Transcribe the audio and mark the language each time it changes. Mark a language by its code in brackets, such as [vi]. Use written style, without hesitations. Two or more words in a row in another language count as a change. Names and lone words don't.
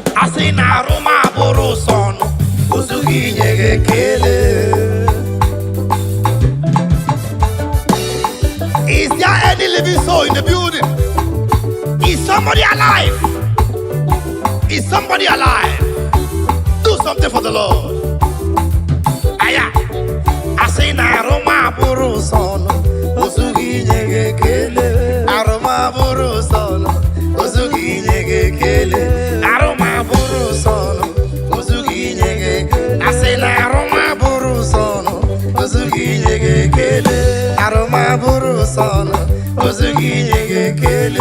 [ig] asị na arụma bụrụ ụsọ ọnụ ozughị inye gị ekele. [en] Is there any living soul in the building? Is somebody alive? Is somebody alive? Do something for the Lord. [ig] Aya, asị na arụma bụrụ ụsọ ọnụ ozughị inye gị ekele. Arụma bụrụ ụsọ ọnụ ozughị inye gị ekele. Arụma bụrụ ụsọ ọnụ ozughị inye gị ekele. Asị na arụma bụrụ ụsọ ọnụ ozughị inye gị ekele. Arụma bụrụ ụsọ ọnụ ozughị inye gị ekele.